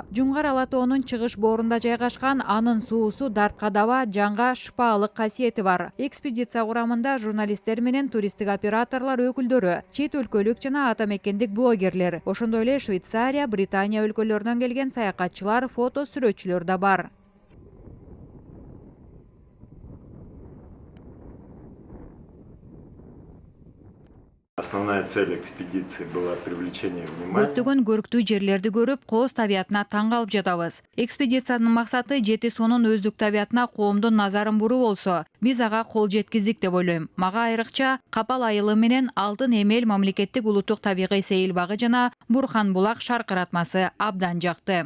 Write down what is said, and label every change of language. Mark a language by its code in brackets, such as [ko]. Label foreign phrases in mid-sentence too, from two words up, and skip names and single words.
[ky] Жуңгар Ала Тоонун чыгыш боорунда жайгашкан анын суусу дартка даба, жанга шыпаалык касиети бар. Экспедиция курамында журналисттер менен туристтик операторлор өкүлдөрү, чет өлкөлүк жана ата мекендик блогерлер, ошондой эле Швейцария, Британия өлкөлөрүнөн келген саякатчылар, фото сүрөтчүлөр да бар. [ru] Основная цель экспедиции была привлечение внимания. [ky] Көптөгөн көрктүү жерлерди көрүп, кооз табиятына таң калып жатабыз. Экспедициянын максаты Жети Суунун өздүк табиятына коомдун назарын буруу болсо, биз ага кол жеткиздик деп ойлойм. Мага айрыкча Капал айылы менен Алтын Эмел мамлекеттик улуттук табигый сейил багы жана Бурхан булак шаркыратмасы абдан жакты.